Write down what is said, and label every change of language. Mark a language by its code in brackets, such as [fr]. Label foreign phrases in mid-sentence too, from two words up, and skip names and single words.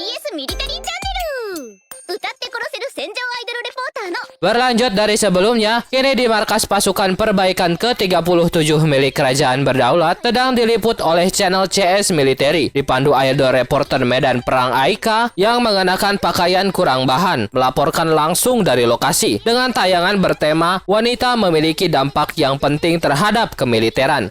[ja] ミリタリーチャンネル歌って殺せる戦場アイドルレポーターの [id] Berlanjut dari sebelumnya, kini di markas pasukan perbaikan ke-37 milik Kerajaan Berdaulat sedang diliput oleh channel CS Military, dipandu idol reporter medan perang Aika yang mengenakan pakaian kurang bahan, melaporkan langsung dari lokasi dengan tayangan bertema wanita memiliki dampak yang penting terhadap kemiliteran.